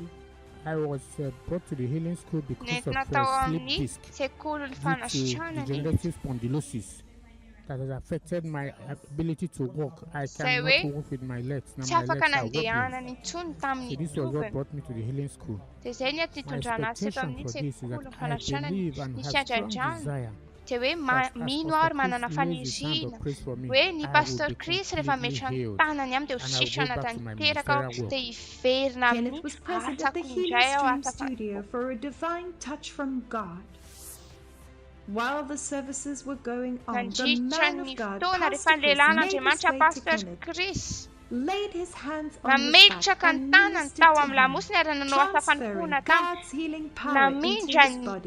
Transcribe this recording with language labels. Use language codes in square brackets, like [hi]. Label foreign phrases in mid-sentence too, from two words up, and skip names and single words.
[en] I was brought to the healing school because of sleep disc due to degenerative spondylosis that has affected my ability to walk. I cannot walk with my legs. Now my legs are wobbling. So this was what brought me to the healing school. My expectation for this is that I believe and have strong desire [mg] mino ary manana faniriana hoe ny pastor Chris rehefa metra ny tanany aminy dia ho sitrana tanteraka aho dia hiverina amin'ny asako indray aho [en] for a divine touch from God. While the services were going on, the man of God, Pastor Chris, made his way to Kenneth, laid his hands on his back and ministered to him, transferring God's healing power into his body.